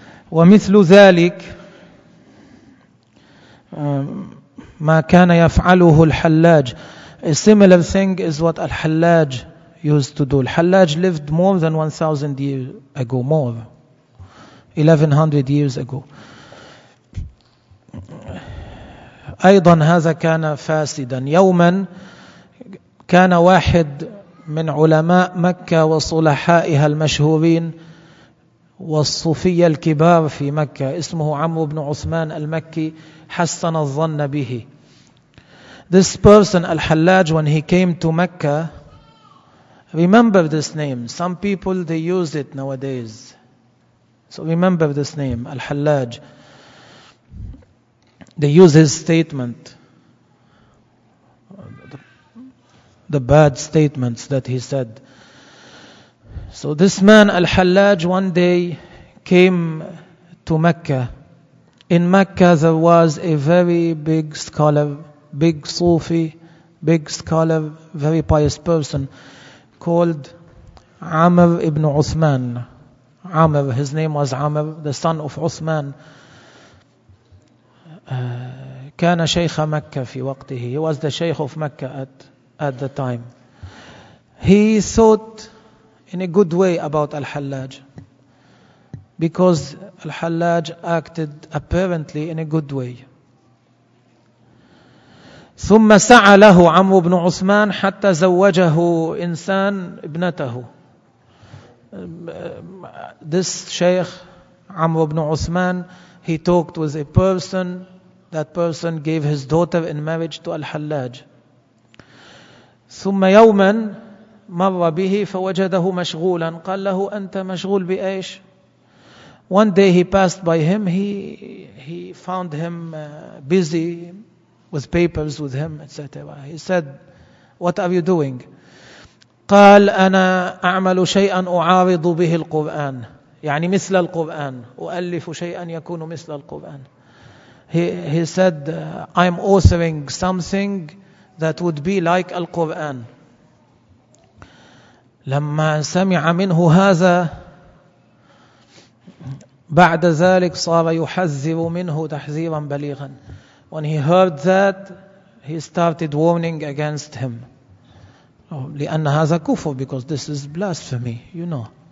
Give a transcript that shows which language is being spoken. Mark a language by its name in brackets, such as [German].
[Arabic] ومثل ذلك ما كان يفعله الحلاج. [English] A similar thing is what Al-Hallaj used to do. Al-Hallaj lived more than 1,000 years ago, more. 1,100 years ago. [Arabic] أيضا هذا كان فاسدا. يوما كان واحد من علماء مكة وصلحائها المشهورين والصوفية الكبار في مكة اسمه عمرو بن عثمان المكي حسن الظن به. [English] This person Al-Hallaj, when he came to Mecca, Remember this name. Some people, they use it nowadays. So remember this name, Al-Hallaj. They use his statement, the bad statements that he said. So this man, Al-Hallaj, one day came to Mecca. In Mecca, there was a very big scholar, big Sufi, big scholar, very pious person, called Amr ibn Uthman. Amr, his name was Amr, the son of Uthman. [Arabic] كان شيخ مكة في وقته. [English] He was the Sheikh of Mecca at the time. He thought in a good way about Al-Hallaj, because Al-Hallaj acted apparently in a good way. [Arabic] ثم سعى له عمرو بن عثمان حتى زوجه إنسان ابنته. [English] This Sheikh عمرو بن عثمان, he talked with a person. That person gave his daughter in marriage to Al-Hallaj. [Arabic] ثم يوما مر به فوجده مشغولا. قال له أنت مشغول بأيش. [English] One day he passed by him. He found him busy with papers with him, etc. He said, what are you doing? [Arabic] قال أنا أعمل شيئا أعارض به القرآن. يعني مثل القرآن. أؤلف شيئا يكون مثل القرآن. [English] He said, I'm authoring something that would be like Al-Quran. [Arabic] لما سمع منه هذا بعد ذلك صار يحذر منه تحذيرا بليغا. [English] When he heard that, he started warning against him. [Arabic] لأن هذا كفر, [English] because this is blasphemy, you know.